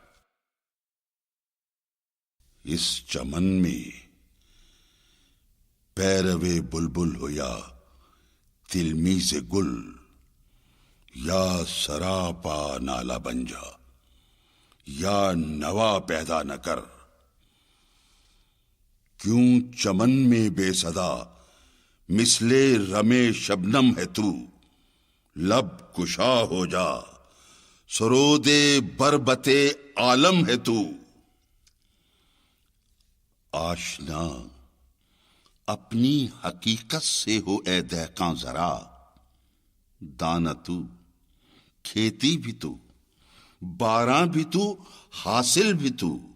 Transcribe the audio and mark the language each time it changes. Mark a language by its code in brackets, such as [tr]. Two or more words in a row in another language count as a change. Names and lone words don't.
[ur] اس چمن میں پیروے بلبل ہو یا تلمیذ گل، یا سراپا نالا بن جا یا نوا پیدا نہ کر۔ کیوں چمن میں بے صدا مثل رمے شبنم ہے تو، لب کشا ہو جا سرود بربت عالم ہے تو۔ آشنا اپنی حقیقت سے ہو اے دہقاں ذرا، دانا تو کھیتی بھی تو، باراں بھی تو، حاصل بھی تو۔